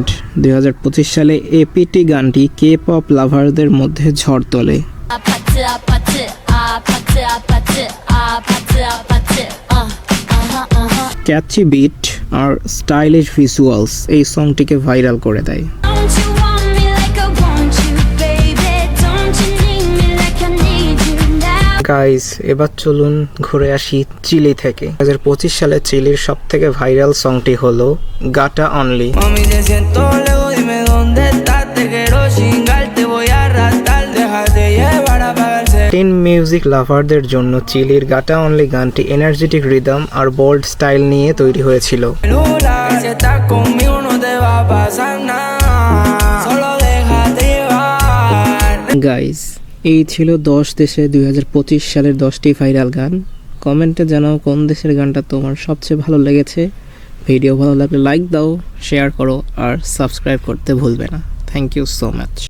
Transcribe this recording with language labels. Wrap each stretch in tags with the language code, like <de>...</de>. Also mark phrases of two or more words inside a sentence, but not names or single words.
<bn>2025 সালে এপিটি গানটি কে পপ লাভারদের মধ্যে ঝড় তোলে।</bn> <ko>아파트 아파트 아파트 아파트 아파트 아파트</ko> <bn>ক্যাচি বিট আর স্টাইলিশ ভিজুয়ালস এই সংটিকে ভাইরাল করে দেয়।</bn> <en>Don't you want me like I want you baby Don't you need me like I need you now</en> <bn>গাইস এবার চলুন ঘুরে আসি চিলি থেকে। 2025 সালে চিলির সব থেকে ভাইরাল সংটি হলো গাটা অনলি।</bn> <es>Mami, te siento lejos, dime dónde estás. Te quiero chingar, te voy a arrastrar. Déjate llevar, apagarse.</es> <bn>টিন মিউজিক লাভারদের জন্য চিলির গাটা অনলি গানটি এনার্জেটিক রিদম আর বোল্ড স্টাইল নিয়ে তৈরি হয়েছিল।</bn> <es>Lula, si estás conmigo no te va a pasar nada. Solo déjate llevar.</es> <bn>গাইস এই ছিল 10 দেশে 2025 সালের 10টি ভাইরাল গান। কমেন্টে জানাও কোন দেশের গানটা তোমার সবচেয়ে ভালো লেগেছে। ভিডিও ভালো লাগলে লাইক দাও, শেয়ার করো আর সাবস্ক্রাইব করতে ভুলবে না।</bn> <en>Thank you so much.</en>